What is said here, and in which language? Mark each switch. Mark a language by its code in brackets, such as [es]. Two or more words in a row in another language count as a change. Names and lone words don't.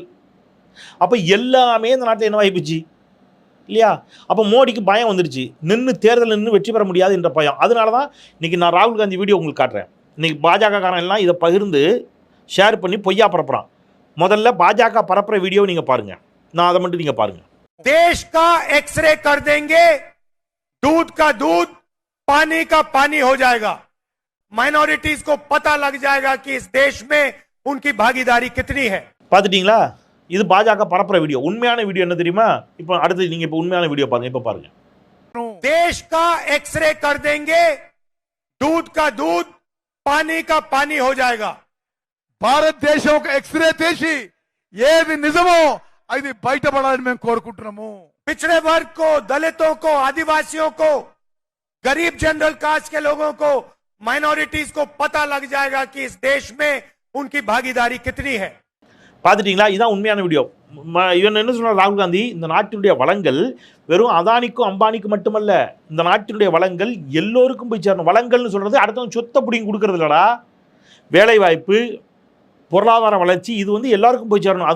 [ta] அப்போ எல்லாமே இந்த நாட்டில் என்ன வாய்ப்புச்சு இல்லையா? அப்போ மோடிக்கு பயம் வந்துடுச்சு. தேர்தல் நின்று வெற்றி பெற முடியாது என்ற பயம். அதனால தான் இன்றைக்கி நான் ராகுல் காந்தி வீடியோ உங்களுக்கு காட்டுறேன். இன்றைக்கி பாஜக காரன் எல்லாம் இதை பகிர்ந்து ஷேர் பண்ணி பொய்யா பரப்புறான். முதல்ல பாஜக பரப்புற வீடியோ நீங்கள் பாருங்கள். நான் அதை மட்டும் நீங்கள் பாருங்கள். [hi] देश का एक्सरे कर देंगे, दूध का दूध, पानी का पानी हो जाएगा. माइनॉरिटीज को पता लग जाएगा कि इस देश में उनकी भागीदारी कितनी है. [ta] பார்த்துட்டீங்களா? இது பாஜக பரப்புற வீடியோ. உண்மையான வீடியோ என்ன தெரியுமா? இப்போ அடுத்து நீங்க இப்போ உண்மையான வீடியோ பாருங்க. இப்போ பாருங்க. [hi] देश का एक्सरे कर देंगे, दूध का दूध, पानी का पानी हो जाएगा. [te] భారత దేశం ఒక ఎక్స్రే తీసి ఏది నిజమో అది బయటపడాలని మేము కోరుకుంటున్నాము. [hi] पिछड़े वर्ग को, दलितों को, आदिवासियों को, गरीब जनरल कास्ट के लोगों को, माइनॉरिटीज को पता लग जाएगा कि इस देश में उनकी भागीदारी कितनी है. [ta] பார்த்துட்டீங்களா? இதுதான் உண்மையான வீடியோ. இவன் என்ன சொல்றார் ராகுல் காந்தி? இந்த நாட்டினுடைய வளங்கள் வெறும் அதானிக்கும் அம்பானிக்கும் மட்டுமல்ல, இந்த நாட்டினுடைய வளங்கள் எல்லோருக்கும் போய் சேரணும். வளங்கள்னு சொல்றது அடுத்தவங்க சொத்தை பிடிங்கி கொடுக்கறது இல்லடா. வேலை வாய்ப்பு, பொருளாதார வளர்ச்சி, இது வந்து எல்லாருக்கும் போய் சேரணும்.